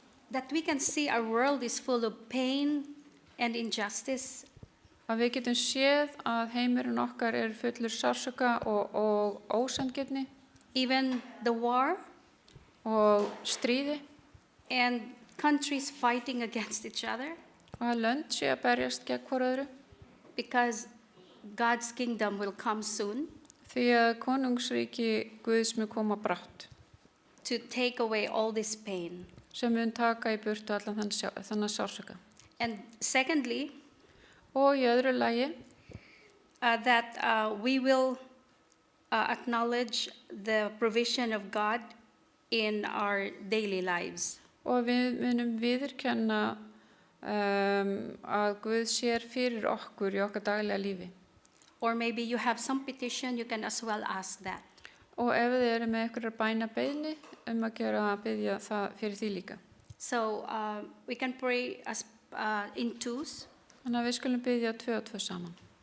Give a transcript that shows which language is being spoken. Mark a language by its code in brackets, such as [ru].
[en] That we can see our world is full of pain and injustice, [is] að við getum séð að heimurinn okkar er fullur sársauka og ósanngirni [en] even the war [is] og stríði [en] and countries fighting against each other, [is] og að lönd sé að berjast gegn hvor öðru [en] because God's kingdom will come soon [is] því að konungsríki Guðs mun koma brátt [en] to take away all this pain. [is] sem mun taka í burtu allan þannig sársauka. [en] And secondly, [is] Og í öðru lagi [en] that we will acknowledge the provision of God in our daily lives. [is] og við munum viðurkenna að Guð sér fyrir okkur í okkar daglega lífi. [en] Or maybe you have some petition, you can as well ask that. [is] Og ef þið eru með einhverjar bænabeiðni að biðja það fyrir því líka. [en] So we can pray as in twos. [is] Þannig að við skulum biðja 2 og 2 saman.